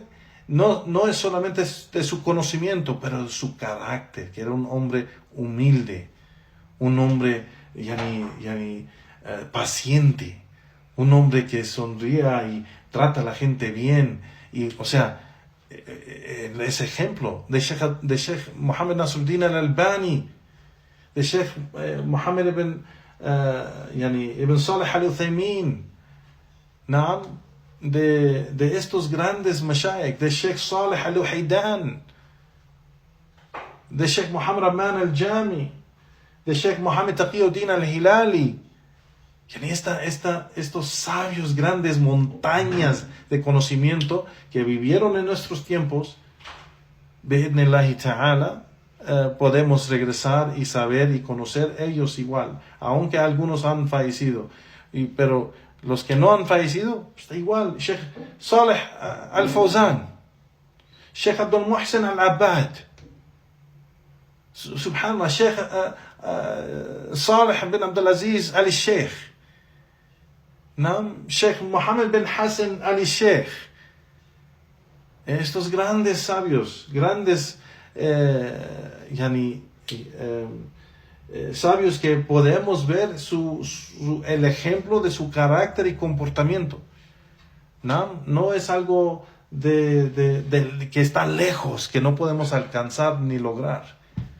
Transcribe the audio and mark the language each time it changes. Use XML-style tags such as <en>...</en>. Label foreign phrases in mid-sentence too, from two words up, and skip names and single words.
<es>No es solamente de su conocimiento, pero de su carácter, que era un hombre humilde, un hombre paciente, un hombre que sonría y trata a la gente bien. Y, o sea, ese ejemplo de Sheikh Muhammad Nasruddin al-Albani, de Sheikh Muhammad ibn Salih al-Uthaymin, de estos grandes mashayikh, de Sheikh Salih al-Uhaydan, de Sheikh Muhammad Rahman al-Jami, de Sheikh Muhammad Taqiyuddin al-Hilali. Estos sabios, grandes montañas de conocimiento que vivieron en nuestros tiempos,</es> <ar>بإذن الله تعالى,</ar> <es>podemos regresar y saber y conocer ellos igual, aunque algunos han fallecido, pero los que no han fallecido, está igual. Sheikh Salih al-Fawzan, Sheikh Abdul Muhsin al-Abbad, subhanallah, Sheikh Salih bin Abdulaziz al-Sheikh, Sheikh Muhammad bin Hassan al-Sheikh. Estos grandes sabios, grandes sabios que podemos ver el ejemplo de su carácter y comportamiento. No es algo que está lejos, que no podemos alcanzar ni lograr.</es>